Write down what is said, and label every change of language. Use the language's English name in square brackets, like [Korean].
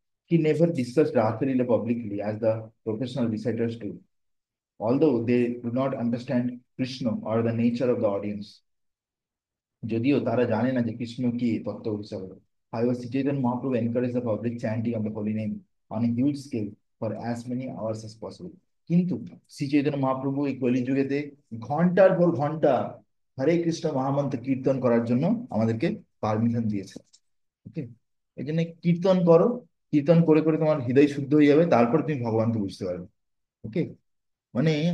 [English] He never discussed Rasa Leela publicly as the professional reciters do, although they do not understand Krishna or the nature of the audience. [Bangla] যদিও তারা জানে না যে কৃষ্ণ কি তত্ত্ব হিসাবে। [English] However, Sri Chaitanya Mahaprabhu encouraged the public chanting of the holy name on a huge scale for as many hours as possible. [Bangla] কিন্তু শ্রী চৈতন্য মহাপ্রভু এই কলিযুগেতে ঘন্টার পর ঘন্টা হরে কৃষ্ণ মহামন্ত্র কীর্তন করার জন্য আমাদেরকে পারমিশন দিয়েছে। ওকে। এই জন্য কীর্তন করো, কীর্তন করে করে তোমার হৃদয় শুদ্ধ হয়ে যাবে, তারপর তুমি ভগবানকে বুঝতে পারবে। ওকে। মানে